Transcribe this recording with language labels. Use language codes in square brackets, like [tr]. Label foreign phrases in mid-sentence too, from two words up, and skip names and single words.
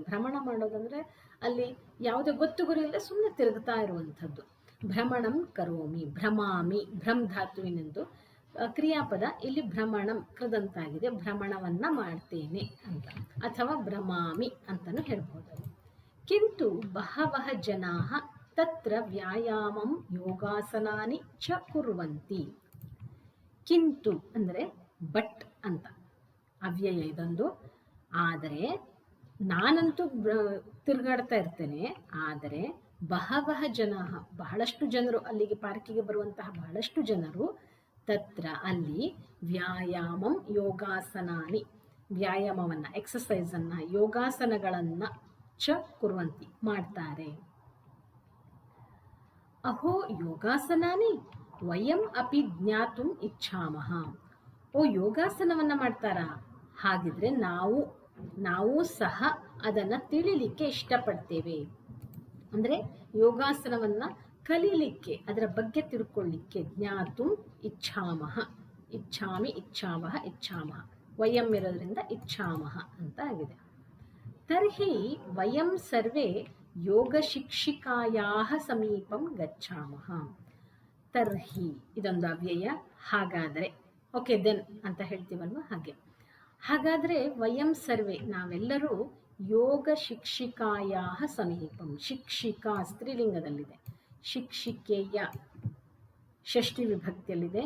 [kn] ಭ್ರಮಣ ಮಾಡೋದಂದ್ರೆ ಅಲ್ಲಿ ಯಾವುದೇ ಗೊತ್ತು ಗುರಿ ಇಲ್ಲದೆ ಸುಮ್ಮನೆ ತಿರುಗ್ತಾ ಇರುವಂಥದ್ದು. [sa] ಭ್ರಮಣಂ ಕರೋಮಿ. ಭ್ರಮಾಮಿ ಭ್ರಮ್ [kn] ಧಾತುವಿನೆಂದು ಕ್ರಿಯಾಪದ. ಇಲ್ಲಿ ಭ್ರಮಣಂ ಕೃದಂತಾಗಿದೆ. ಭ್ರಮಣವನ್ನ ಮಾಡ್ತೇನೆ ಅಂತ, ಅಥವಾ ಭ್ರಮಾಮಿ ಅಂತಾನು ಹೇಳ್ಬೋದು. [sa] ಕಿಂತು ಬಹವಃ ಜನಾಃ ತತ್ರ ವ್ಯಾಯಾಮಂ ಯೋಗಾಸನಾನಿ ಚ ಕುರ್ವಂತಿ. [kn] ಕಿಂತು ಅಂದರೆ ಬಟ್ ಅಂತ ಅವ್ಯಯ ಇದೊಂದು. ಆದರೆ ನಾನಂತೂ ತಿರುಗಾಡ್ತಾ ಇರ್ತೇನೆ, ಆದರೆ [sa] ಬಹವಃ ಜನ, [kn] ಬಹಳಷ್ಟು ಜನರು, ಅಲ್ಲಿಗೆ ಪಾರ್ಕಿಗೆ ಬರುವಂತಹ ಬಹಳಷ್ಟು ಜನರು ತತ್ರ ಅಲ್ಲಿ [sa] ವ್ಯಾಯಾಮಂ ಯೋಗಾಸನಾನಿ, [kn] ವ್ಯಾಯಾಮವನ್ನು, ಎಕ್ಸಸೈಸನ್ನು, ಯೋಗಾಸನಗಳನ್ನು [sa] ಚ ಕುರುವಂತಿ [kn] ಮಾಡ್ತಾರೆ. [sa] ಅಹೋ ಯೋಗಾಸನಾನಿ ವಯಂ ಅಪಿ ಜ್ಞಾತುಂ ಇಚ್ಛಾಮಃ. [kn] ಓ ಯೋಗಾಸನವನ್ನು ಮಾಡ್ತಾರಾ, ಹಾಗಿದ್ರೆ ನಾವು ಸಹ ಅದನ್ನು ತಿಳಿಲಿಕ್ಕೆ ಇಷ್ಟಪಡ್ತೇವೆ. ಅಂದರೆ ಯೋಗಾಸನವನ್ನು ಕಲೀಲಿಕ್ಕೆ, ಅದರ ಬಗ್ಗೆ ತಿಳ್ಕೊಳ್ಳಿಕ್ಕೆ. [sa] ಜ್ಞಾತುಂ ಇಚ್ಛಾಮಃ, ಇಚ್ಛಾಮಿ, ಇಚ್ಛಾವಹ, ಇಚ್ಛಾಮಃ, ವಯಂ ಇರೋದ್ರಿಂದ ಇಚ್ಛಾಮಃ [kn] ಅಂತ ಆಗಿದೆ. [sa] ತರ್ಹಿ ವಯಂ ಸರ್ವೇ ಯೋಗ ಶಿಕ್ಷಿಕಾಯಾಹ ಸಮೀಪಂ ಗಚ್ಚಾಮಃ. [kn] ತರ್ಹಿ ಇದೊಂದು ಅವ್ಯಯ, ಹಾಗಾದರೆ, [en] okay then [kn] ಅಂತ ಹೇಳ್ತೀವಲ್ವ ಹಾಗೆ. ಹಾಗಾದರೆ [sa] ವಯಂ ಸರ್ವೇ [kn] ನಾವೆಲ್ಲರೂ [sa] ಯೋಗ ಶಿಕ್ಷಿಕಾಯಾಹ ಸಮೀಪಂ, [kn] ಶಿಕ್ಷಿಕಾ ಸ್ತ್ರೀಲಿಂಗದಲ್ಲಿದೆ, ಶಿಕ್ಷಿಕೆಯ ಷಷ್ಠಿ ವಿಭಕ್ತಿಯಲ್ಲಿದೆ.